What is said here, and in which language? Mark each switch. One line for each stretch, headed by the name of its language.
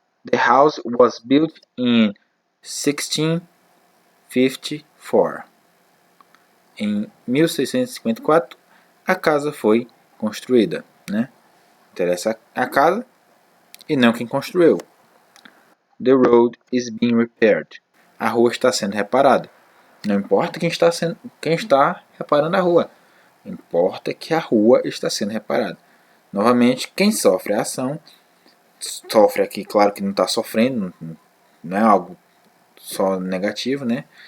English: The house was built in 1654.
Portuguese: Em 1654, a casa foi construída. Né? Interessa a casa e não quem construiu.
English: The road is being repaired.
Portuguese: A rua está sendo reparada. Não importa quem está reparando a rua. Importa que a rua está sendo reparada. Novamente, quem sofre a ação, sofre aqui, claro que não está sofrendo, não é algo só negativo, né?